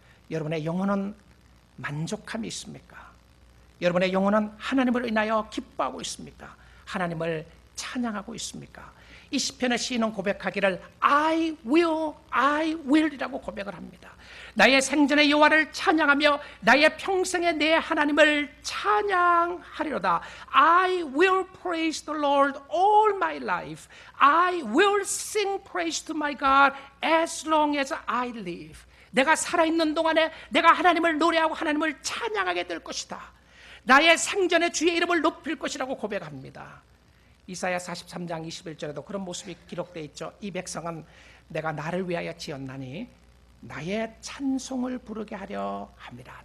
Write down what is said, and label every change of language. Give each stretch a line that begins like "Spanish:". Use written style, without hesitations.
Korean: 여러분의 영혼은 만족함이 있습니까? 여러분의 영혼은 하나님을 인하여 기뻐하고 있습니까? 하나님을 찬양하고 있습니까? 이 시편의 시인은 고백하기를
English: I will
Korean: 이라고 고백을 합니다. 나의 생전의 여호와를 찬양하며 나의 평생에 내 하나님을 찬양하리로다.
English: I will praise the Lord all my life. I will sing praise to my God as long as I live.
Korean: 내가 살아있는 동안에 내가 하나님을 노래하고 하나님을 찬양하게 될 것이다. 나의 생전에 주의 이름을 높일 것이라고 고백합니다. 이사야 43장 21절에도 그런 모습이 기록되어 있죠. 이 백성은 내가 나를 위하여 지었나니 나의 찬송을 부르게 하려 합니다.